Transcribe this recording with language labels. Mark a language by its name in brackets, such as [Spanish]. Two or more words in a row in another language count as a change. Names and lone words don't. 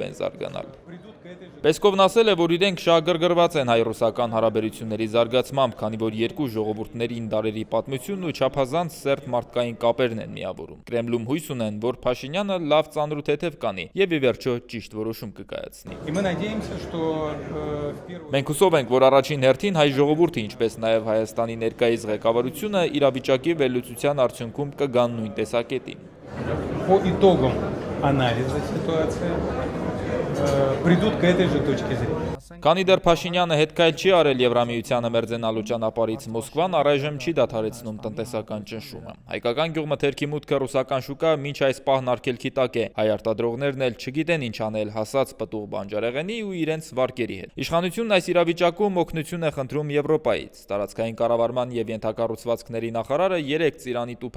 [Armenian] են զարգանալ։ Պեսկովն ասել է, որ իրենք շահագրգռված են հայ-ռուսական հարաբերությունների զարգացմամբ, քանի որ երկու ժողովուրդներին դարերի պատմությունն ու չափազանց սերտ մարդկային կապերն են միավորում։ Կրեմլում հույս ունեն, որ Փաշինյանը լավ ծանր ու թեթև կանի եւ ի վերջո ճիշտ որոշում կկայացնի։ Մենք հուսով ենք, որ առաջին հերթին հայ ժողովուրդը, ինչպես նաեւ Հայաստանի ներկայիս ղեկավարությունը իրավիճակի վերլուծության արդյունքում կգան նույն տեսակետին։ [Russian] По итогам анализа ситуации придут к этой же точке зрения. [Armenian] Քանի դեռ Փաշինյանը հետքայլ չի արել Եվրամիությանը մերձենալու ճանապարհից, Մոսկվան առայժմ չի դադարեցնում տնտեսական ճնշումը։ Հայկական գյուղմթերքի մուտքը ռուսական շուկա մինչ այս պահն արգելքի տակ է։ Հայ արտադրողներն էլ չգիտեն ինչ անել հասած պտուղ բանջարեղենի ու իրենց վարկերի հետ։ Իշխանությունն այս իրավիճակում օգնություն է խնդրում Եվրոպայից։ Տարածքային կառավարման եւ ենթակառուցվածքների նախարարը երեկ Ծիրանի տուփը